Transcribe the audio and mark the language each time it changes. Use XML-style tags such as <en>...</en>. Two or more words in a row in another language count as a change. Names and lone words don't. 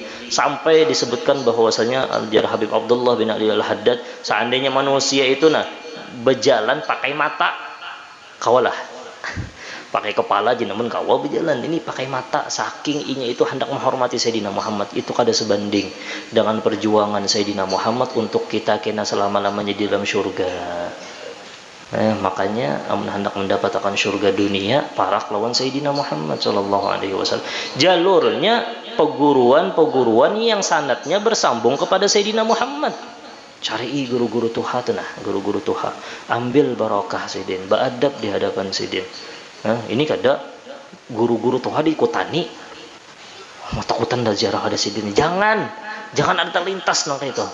<bjn>Sampai disebutkan bahwasanya Al-Jar Habib Abdullah bin Ali Al-Haddad, seandainya manusia itu berjalan pakai mata kawalah pakai kepala aja namun kawa berjalan ini pakai mata, saking inya itu hendak menghormati Sayyidina Muhammad. Itu kada sebanding dengan perjuangan Sayyidina Muhammad untuk kita kena selama-lamanya di dalam surga. Makanya hendak mendapatkan surga dunia parak lawan Sayyidina Muhammad</bjn> <ar>صلى الله عليه وسلم.</ar> <bjn>Jalurnya peguruan-peguruan yang sanadnya bersambung kepada Sayyidina Muhammad. Cari guru-guru Tuhan tuh guru-guru Tuhan. Ambil barokah Sidin, beradab di hadapan Sidin. Ini kada guru-guru Tuhan diikutani. Mau takutan dah jarah ada Sidin. Jangan ada terlintas nang itu.</bjn>